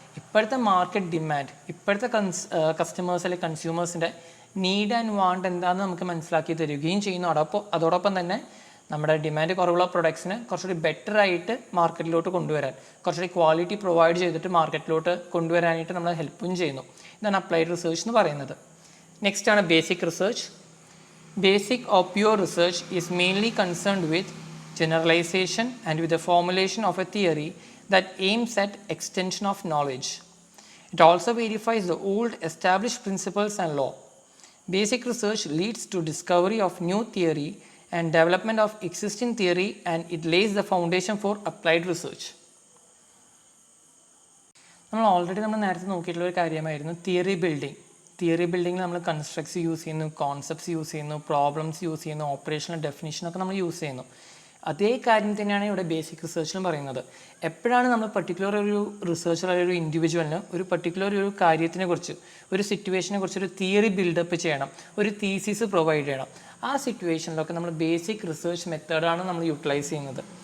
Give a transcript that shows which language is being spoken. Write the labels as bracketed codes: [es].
[ml] ഇപ്പോഴത്തെ market demand, ഇപ്പോഴത്തെ customers അല്ലെങ്കിൽ കൺസ്യൂമേഴ്സിൻ്റെ നീഡ് ആൻഡ് വാണ്ട് എന്താണെന്ന് നമുക്ക് മനസ്സിലാക്കി തരികയും ചെയ്യുന്നു. അതോടൊപ്പം തന്നെ നമ്മുടെ ഡിമാൻഡ് കുറവുള്ള പ്രൊഡക്ട്സിന് കുറച്ചുകൂടി ബെറ്റർ ആയിട്ട് മാർക്കറ്റിലോട്ട് കൊണ്ടുവരാൻ, കുറച്ചുകൂടി ക്വാളിറ്റി പ്രൊവൈഡ് ചെയ്തിട്ട് മാർക്കറ്റിലോട്ട് കൊണ്ടുവരാനായിട്ട് നമ്മൾ ഹെൽപ്പും ചെയ്യുന്നു. ഇതാണ് അപ്ലൈഡ് റിസർച്ച് എന്ന് പറയുന്നത്. നെക്സ്റ്റ് ആണ് basic research. [en] Basic or pure research is mainly concerned with generalization and with the formulation of a theory that aims at extension of knowledge. It also verifies the old established principles and law. Basic research leads to discovery of new theory and development of existing theory, and it lays the foundation for applied research. [ml] നമ്മൾ നേരത്തെ നോക്കിയിട്ടുള്ള ഒരു കാര്യമായിരുന്നു theory building. Theory ബിൽഡിങ്ങിൽ നമ്മൾ constructs use ചെയ്യുന്നു, concepts use ചെയ്യുന്നു, problems use ചെയ്യുന്നു, operational ഡെഫിനിഷനൊക്കെ നമ്മൾ യൂസ് ചെയ്യുന്നു. അതേ കാര്യം തന്നെയാണ് ഇവിടെ ബേസിക് റിസർച്ചിലും പറയുന്നത്. എപ്പോഴാണ് നമ്മൾ പർട്ടിക്കുലർ ഒരു റിസർച്ചർ അല്ലെങ്കിൽ ഒരു ഇൻഡിവിജ്വലിന് ഒരു പർട്ടിക്കുലർ ഒരു കാര്യത്തിനെ കുറിച്ച്, ഒരു സിറ്റുവേഷനെ കുറിച്ച് ഒരു തിയറി ബിൽഡപ്പ് ചെയ്യണം, ഒരു തീസിസ് പ്രൊവൈഡ് ചെയ്യണം, ആ സിറ്റുവേഷനിലൊക്കെ നമ്മൾ ബേസിക് റിസർച്ച് മെത്തേഡാണ് നമ്മൾ യൂട്ടിലൈസ് ചെയ്യുന്നത്.